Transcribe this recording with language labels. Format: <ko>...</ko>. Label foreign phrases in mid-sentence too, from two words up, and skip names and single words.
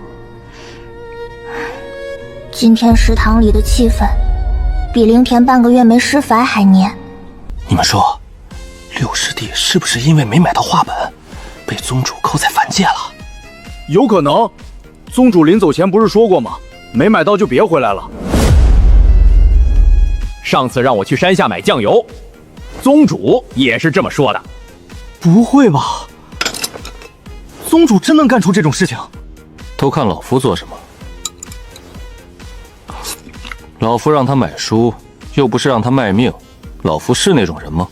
<zh>今天食堂裡的氣氛，比林田半個月沒施法還黏。你們說，六師弟是不是因為沒買到畫本，被宗主扣在凡界了？有可能，宗主臨走前不是說過嗎？沒買到就別回来了。上次讓我去山下買醬油，宗主也是這麼說的。不會吧？宗主真能幹出這種事情？都看老夫做什麼？老夫讓他買書，又不是讓他賣命，老夫是那種人吗？</zh>